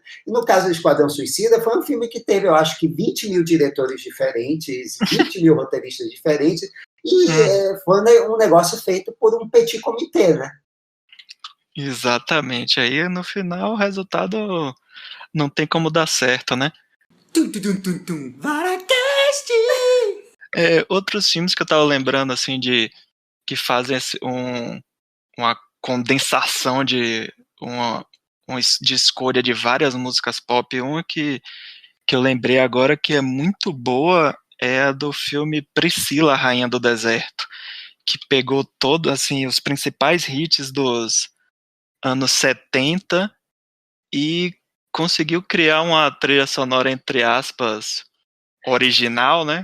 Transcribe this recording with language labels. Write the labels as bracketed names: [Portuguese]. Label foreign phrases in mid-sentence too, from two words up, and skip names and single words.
[Portuguese] E no caso do Esquadrão Suicida, foi um filme que teve, eu acho que 20 mil diretores diferentes, 20 mil roteiristas diferentes, e Uhum. foi um negócio feito por um [French] petit comitê, [Portuguese] né? Exatamente. Aí no final o resultado não tem como dar certo, né? Tum, tum, tum, tum, tum. Varacast! Outros filmes que eu tava lembrando, assim, que fazem uma condensação de escolha de várias músicas pop. Uma que eu lembrei agora que é muito boa é a do filme Priscila, Rainha do Deserto, que pegou todo, assim, os principais hits dos anos 70 e conseguiu criar uma trilha sonora, entre aspas, original, né?